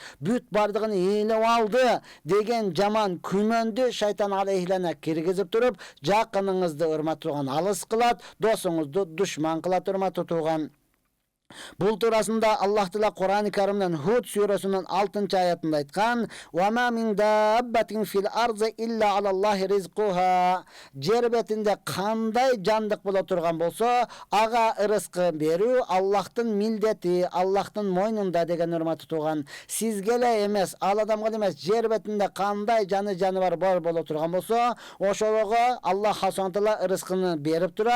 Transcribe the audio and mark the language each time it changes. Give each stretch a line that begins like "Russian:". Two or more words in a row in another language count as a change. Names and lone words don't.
Kyrgyz: Бүт бардыгын ээлеп алды деген жаман күмөндү шайтан алейхилана киргизип туруп, жакыныңызды урматтуу тууган алыс кылат, досуңузду душман кылат урматтуу тууган. Бул туурасында Аллах Таала Кур'ан-ы Каримден Худ сүрөсүнүн 6-аятында айткан:
Arabic: "وما من دابة في الأرض إلا على الله رزقها".
Kyrgyz: Жер бетинде кандай жандык боло турган болсо, ага ырыскы берүү Аллахтын милдети, Аллахтын мойнунда деген урматтуу тууган. Сизге эле эмес, ал адамга эмес, жер бетинде кандай жаныбар бар боло турган болсо, ошолого Аллах Субхана ырыскыны берип турат.